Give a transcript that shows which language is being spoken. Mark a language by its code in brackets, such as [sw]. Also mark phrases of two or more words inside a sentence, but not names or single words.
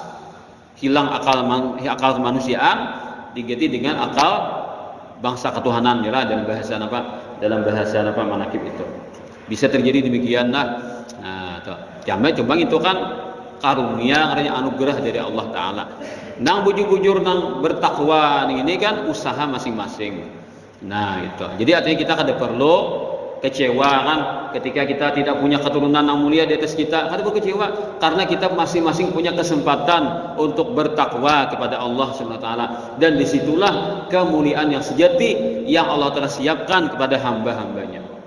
[id] Hilang akal kemanusiaan diganti dengan akal bangsa ketuhanan ya dalam bahasa manakib itu bisa terjadi demikian lah. Nah coba itu kan karunia karena anugerah dari Allah Ta'ala. [bjn] Nang bujur-bujur nang bertakwa ini kan usaha masing-masing. [id] Nah itu jadi artinya kita [bjn] kada perlu kecewa [id] kan ketika kita tidak punya keturunan yang mulia di atas kita, [bjn] kada perlu kecewa [id] karena kita masing-masing punya kesempatan untuk bertakwa kepada Allah [ar] سبحانه وتعالى, [id] dan disitulah kemuliaan yang sejati yang Allah telah siapkan kepada hamba-hambanya.